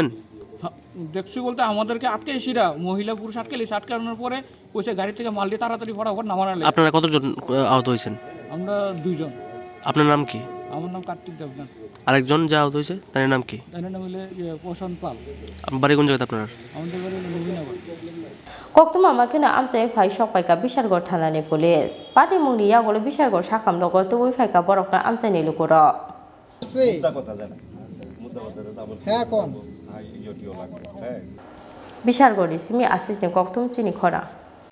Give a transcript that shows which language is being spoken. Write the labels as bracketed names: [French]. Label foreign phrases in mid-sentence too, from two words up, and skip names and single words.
[Bangla] দেখছি বলতে আমাদেরকে আটকেছিরা মহিলা পুরুষ আটকানোর পরে কইছে গাড়ি থেকে মাল দিয়ে তাড়াতাড়ি ফটাফট নামানো আপনারা কতজন আহত হয়েছেন আমরা 2 জন আপনার নাম কি আমার নাম কার্তিক দেবনাথ আরেকজন যা আহত হয়েছে তার নাম কি তার নাম হলো প্রশান্ত পাল আপনার বাড়ি কোন জায়গাতে আপনার আমাদের বাড়ি নবীনগর [Kok Borok] Koktuma makina amchai phai sokpaika Bishalgarh thanani police party mungni yagolo Bishalgarh sakam logo tubui phaika borokna amchai ni lukuro [Bangla] হ্যাঁ কোন [Kok Borok] Bishalgarh simi assistant koktum chini khora